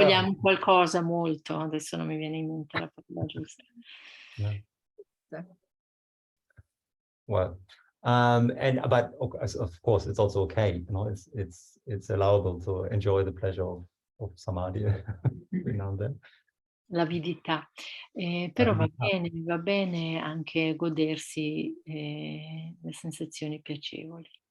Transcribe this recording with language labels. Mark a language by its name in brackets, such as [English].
[Italian] Vogliamo qualcosa molto, adesso non mi viene in mente la parola giusta. [English] Yeah. Well, but of course it's also okay, you know, it's allowable to enjoy the pleasure of samadhi every now and then. [Italian] L'avidità, però va bene anche godersi le sensazioni piacevoli.